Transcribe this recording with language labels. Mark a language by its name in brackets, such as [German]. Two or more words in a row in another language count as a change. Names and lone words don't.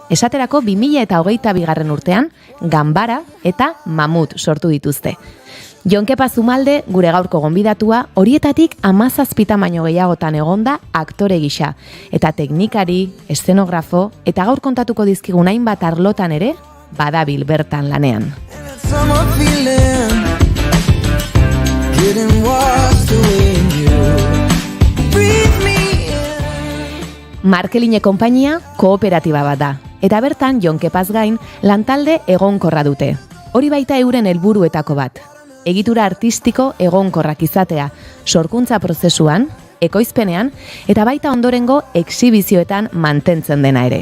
[Basque] Esaterako 2022 urtean, Ganbara eta Mamut sortu dituzte. Jonkepa Zumalde, gure gaurko gonbidatua, horietatik 17 tamaino gehiagotan egonda aktore gisa, eta teknikari, eszenografo, eta gaur kontatuko dizkigun hainbat arlotan ere, badabil bertan lanean. [English] Summer feeling, getting washed away in you. Breathe me in. [Basque] Markeline konpainia kooperatiba bat da, eta bertan Jonkepaz gain lantalde egonkorra dute. Hori baita euren helburuetako bat. Egitura artistiko egonkorrak izatea, sorkuntza prozesuan, ekoizpenean, eta baita ondorengo exhibizioetan mantentzen dena ere.